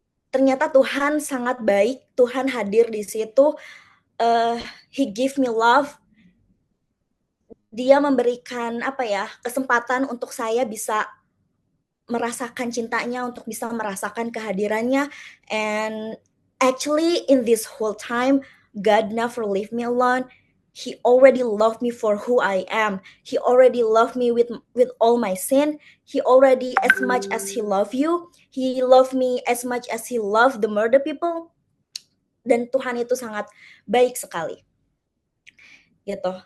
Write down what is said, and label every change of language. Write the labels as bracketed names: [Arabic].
[Indonesian] Ternyata Tuhan sangat baik, Tuhan hadir di situ. [English] He give me love. [Indonesian] Dia memberikan kesempatan untuk saya bisa merasakan cintanya, untuk bisa merasakan kehadirannya. [English] And actually in this whole time, God never leave me alone. He already loved me for who I am. He already loved me with all my sin. He already, as much as he loved you, he loved me as much as he loved the murder people. [Indonesian] Dan Tuhan itu sangat baik sekali. Gitu.